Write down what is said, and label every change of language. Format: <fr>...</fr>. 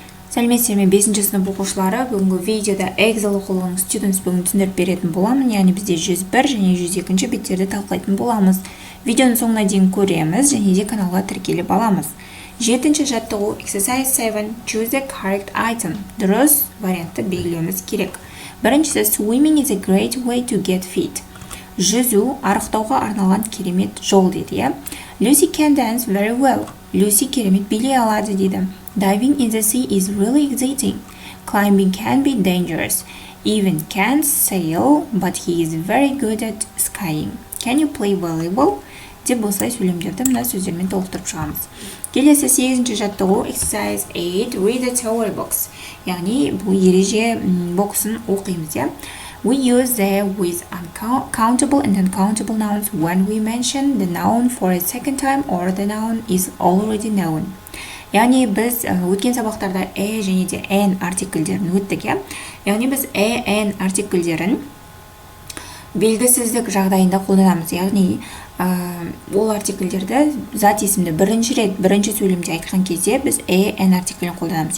<kk>Сәлеметсіздер ме 5-ші сынып оқушылары, бүгінгі видеода Excel оқулығының</kk> <en>students</en> <kk>бүгін түсіндіріп беретін боламын, яғни бізде 101 және 102-ші беттерді талқылайтын боламыз. Видеоның соңына дейін көреміз және де каналға тіркеліп аламыз. 7-ші жаттығу</kk> <en>exercise 7 choose the correct item.</en> <kk>Дұрыс вариантты белгілеуіміз керек.</kk> <en>Біріншісі swimming is a great way to get fit.</en> <kk>Жүзу арықтауға арналған керемет жол дейді, я.</kk> <en>Lucy can dance very well.</en> <kk>Lucy керемет билей алады дейді.</kk> <en>Diving in the sea is really exciting. Climbing can be dangerous. Evan can't sail, but he is very good at skiing. Can you play volleyball?</en> <kk>Деп осылай сөйлемдерді мына сөздермен толықтырып шығамыз. Келесі 8-ші жаттығу</kk> <en>exercise 8 read the theory box.</en> <kk>Яғни бұл ереже боксын оқимыз, я.</kk> <en>We use the with uncountable and uncountable nouns when we mention the noun for a second time or the noun is already known.</en> <kk>Яғни біз өткен сабақтарда және де n артикльдерін өттік, я. Яғни біз n артикльдерін белгісіздік жағдайында қолданамыз. Яғни ол артикльдерді зат есімді бірінші рет, бірінші сөйлемде айтқан кезде біз n артиклін қолданамыз.</kk>